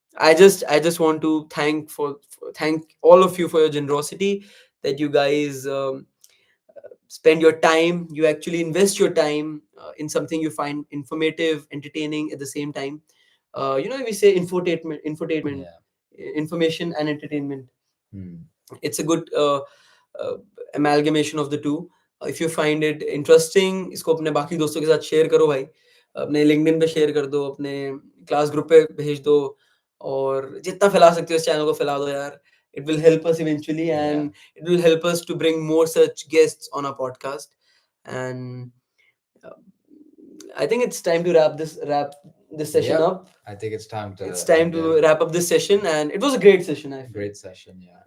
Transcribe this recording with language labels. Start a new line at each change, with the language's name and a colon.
English: I just want to thank all of you for your generosity, that you guys spend your time, you actually invest your time in something you find informative, entertaining at the same time. We say infotainment, Yeah. information and entertainment. Hmm. It's a good uh, amalgamation of the two. If you find it interesting,
Hindi: इसको अपने बाकी दोस्तों के साथ share करो भाई, अपने LinkedIn पे शेयर कर दो, अपने क्लास ग्रुप पे भेज दो, और जितना फैला सकते हो इस चैनल को फैला दो यार.
English: It will help us eventually, Yeah. and it will help us to bring more such guests on our podcast. And uh, I think it's time to wrap this session Yep. up. I think it's time to. It's time end to it. wrap up this session, and it was a great session. I feel Great session. Yeah.